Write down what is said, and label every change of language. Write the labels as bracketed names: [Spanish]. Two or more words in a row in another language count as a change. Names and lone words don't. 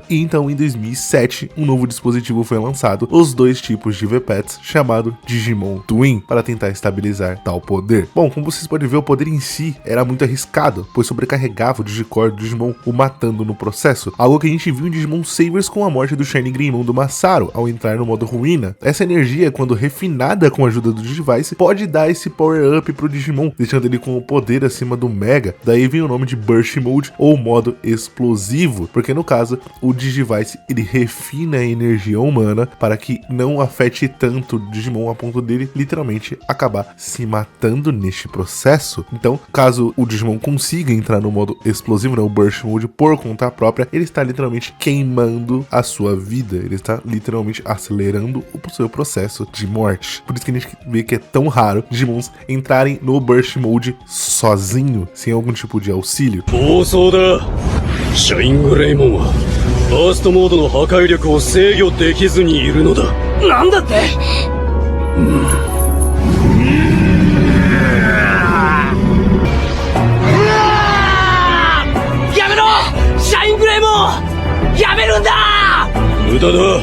[Portuguese] E então em 2007 um novo dispositivo foi lançado, os dois tipos de V-Pets, chamado Digimon Twin, para tentar estabilizar tal poder. Bom, como vocês podem ver, o poder em si era muito arriscado, pois sobrecarregava o Digicore do Digimon, o matando no processo, algo que a gente viu em Digimon Savers com a morte do Shiny Greymon do Masaru ao entrar no modo ruína. Essa energia, quando refinada com a ajuda do Digivice, pode dar esse [English] power up [Portuguese] pro Digimon, deixando ele com o poder acima do Mega. Daí vem o nome de Burst Mode ou modo explosivo, porque no caso o Digivice ele refina a energia humana para que não afete tanto o Digimon a ponto dele literalmente acabar se matando neste processo. Então, caso o Digimon consiga entrar no modo explosivo, né, o Burst Mode por conta própria, ele está literalmente queimando a sua vida, ele está literalmente acelerando o seu processo de morte. Por isso que a gente vê que é tão raro Digimons entrarem no Burst Mode sozinho, sem algum tipo de auxílio. [Japanese] Shine Greymon はバーストモードの破壊力を制御できずにいるのだ。なんだって？やめろ！シャイングレイモン！やめるんだ！無駄だ。